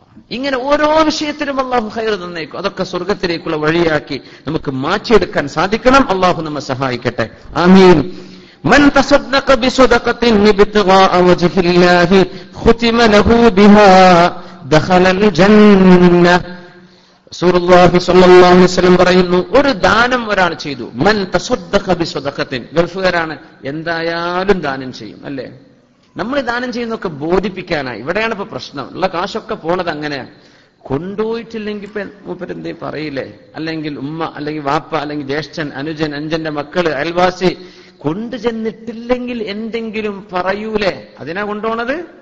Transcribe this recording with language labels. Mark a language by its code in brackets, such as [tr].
[ml] ഇങ്ങനെ ഓരോ വിഷയത്തിലും അള്ളാഹു ഖൈർ തന്നേക്കും. അതൊക്കെ സ്വർഗത്തിലേക്കുള്ള വഴിയാക്കി നമുക്ക് മാറ്റിയെടുക്കാൻ സാധിക്കണം. അള്ളാഹു നമ്മെ സഹായിക്കട്ടെ. ആമീൻ. [ar] من تصدق بصدقة ابتغاء وجه الله ختم له بها دخل الجنة. [ml] റസൂലുള്ളാഹി സ്വല്ലല്ലാഹു അലൈഹി വസല്ലം പറയുന്നു, ഒരു ദാനം ഒരാൾ ചെയ്തു. [ar] മൻ തസദ്ദഖ ബിസദഖത്തിൻ. [ml] ഗൾഫുകാരാണ്, എന്തായാലും ദാനം ചെയ്യും, അല്ലേ? നമ്മൾ ദാനം ചെയ്യുന്നതൊക്കെ ബോധിപ്പിക്കാനായി. ഇവിടെയാണ് ഇപ്പൊ പ്രശ്നം. ഉള്ള കാശൊക്കെ പോണത് അങ്ങനെയാണ്. കൊണ്ടുപോയിട്ടില്ലെങ്കിൽ ഇപ്പൊ മൂപ്പരെന്തേ പറയില്ലേ? അല്ലെങ്കിൽ ഉമ്മ, അല്ലെങ്കിൽ വാപ്പ, അല്ലെങ്കിൽ ജ്യേഷ്ഠൻ, അനുജൻ, അഞ്ചന്റെ മക്കള്, അയൽവാസി കൊണ്ടുചെന്നിട്ടില്ലെങ്കിൽ എന്തെങ്കിലും പറയൂലേ? അതിനാ കൊണ്ടുപോണത്.